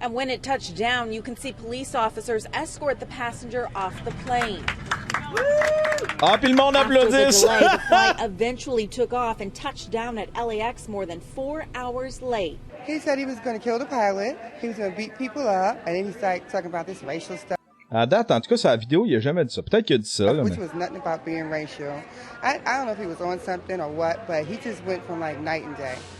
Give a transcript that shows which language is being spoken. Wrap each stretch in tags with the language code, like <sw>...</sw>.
<en>And when it touched down, you can see police officers escort the passenger off the plane.</en> <fr>Ah, puis le monde</fr> <en>After the</en> <fr>applaudisse!</fr> <en>delay, the flight eventually took off and touched down at LAX more than 4 hours late. He said he was going to kill the pilot, he was going to beat people up, and then he started talking about this racial stuff.</en> <fr>À date, en tout cas, sur la vidéo, il a jamais dit ça. Peut-être qu'il a dit ça, là,</fr> <en>Which</en> <fr>mais...</fr> <en>was nothing about being racial. I don't know if he was on something or what, but he just went from like night and day.</en>